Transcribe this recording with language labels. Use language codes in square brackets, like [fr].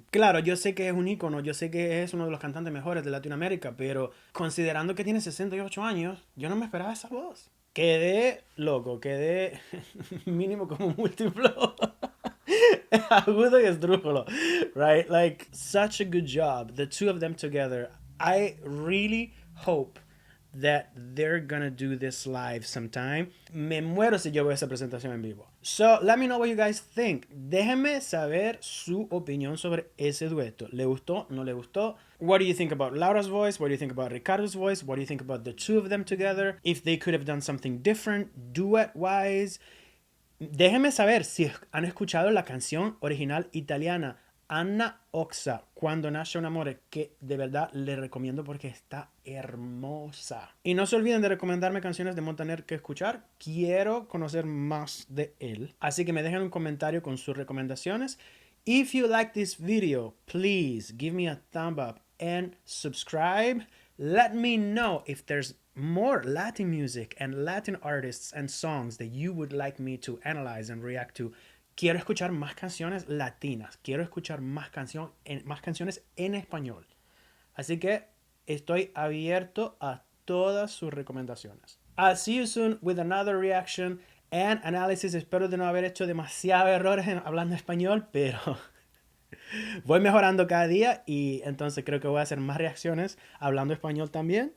[es] Claro, yo sé que es un ícono, yo sé que es uno de los cantantes mejores de Latinoamérica, pero considerando que tiene 68 años, yo no me esperaba esa voz. Quedé loco, quedé mínimo como múltiplo. Agudo y esdrújulo, [en] right? Like, such a good job. The two of them together. I really hope that they're gonna do this live sometime. [es] Me muero si yo veo esa presentación en vivo. [en] So, let me know what you guys think. [es] Déjenme saber su opinión sobre ese dueto. ¿Le gustó? ¿No le gustó? [en] What do you think about Laura's voice? What do you think about Ricardo's voice? What do you think about the two of them together? If they could have done something different, duet-wise. [es] Déjenme saber si han escuchado la canción original italiana Anna Oxa, Cuando Nacen Amores, que de verdad les recomiendo porque está hermosa. Y no se olviden de recomendarme canciones de Montaner que escuchar. Quiero conocer más de él. Así que me dejen un comentario con sus recomendaciones. [en] If you like this video, please give me a thumb up and subscribe. Let me know if there's more Latin music and Latin artists and songs that you would like me to analyze and react to. [es] Quiero escuchar más canciones latinas. Quiero escuchar más canciones en español. Así que estoy abierto a todas sus recomendaciones. [en] I'll see you soon with another reaction and analysis. [es] Espero de no haber hecho demasiados errores hablando español, pero voy mejorando cada día y entonces creo que voy a hacer más reacciones hablando español también.